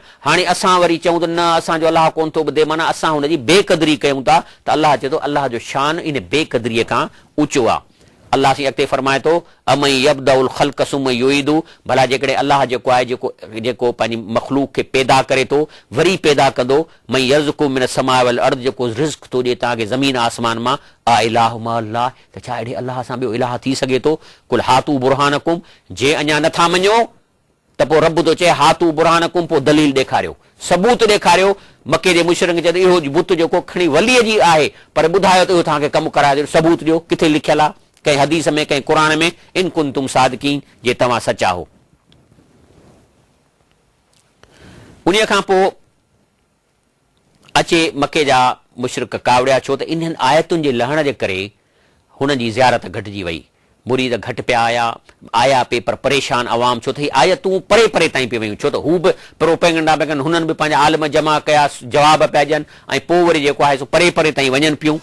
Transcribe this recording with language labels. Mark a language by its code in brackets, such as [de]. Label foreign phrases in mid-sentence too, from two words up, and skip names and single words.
[sd] हाणे असां वरी चऊं त न असांजो अलाह कोन थो ॿुधे, माना असां हुनजी बेक़दरी कयूं था, त अलाह चए थो अलाह जो शान इन बेक़दरीअ खां ऊचो आहे। अलाह साईं अॻिते फरमाए थो [ar] أمن يبدأ الخلق ثم يعيده, [sd] भला जेकॾहिं अलाह जेको आहे जेको पंहिंजी मख़लूक खे पैदा करे थो वरी पैदा कंदो, [ar] ومن يرزقكم من السماء والأرض, [sd] जेको रिज़्क़ थो ॾिए तव्हांखे ज़मीन आसमान मां। [ar] أإله مع الله, [sd] त छा अहिड़े अलाह सां ॿियो इलाह थी सघे थो? [ar] قل هاتوا برهانكم, [sd] जे अञा नथा मञो त पोइ रब थो चए [ar] هاتوا برهانكم, [sd] पोइ दलील ॾेखारियो, सबूत ॾेखारियो। मके जे मुशरिक चए इहो बुत जेको खणी वलीअ जी आहे पर ॿुधायो त इहो तव्हांखे कमु कराए ॾियो, सबूत ॾियो, किथे लिखियलु आहे कंहिं हदीस में, कंहिं क़ुर में, [ar] إن كنتم صادقين, [sd] जे तव्हां सचा हो। उन खां पोइ अचे मके जा मुशरिक कावड़िया, छो त इन्हनि आयतुनि जे लहण जे करे हुननि जी ज़ियारत घटिजी वई, मुरीद घटि पिया आया पे, पर परेशान अवाम, छो त हीअ आयतूं परे परे ताईं पई वयूं, छो त हू बि प्रोपेगेंडा पिया कनि, हुननि बि पंहिंजा आलम जमा कया, जवाब पिया ॾियनि, ऐं पोइ वरी जेको आहे सो परे परे ताईं वञनि पियूं।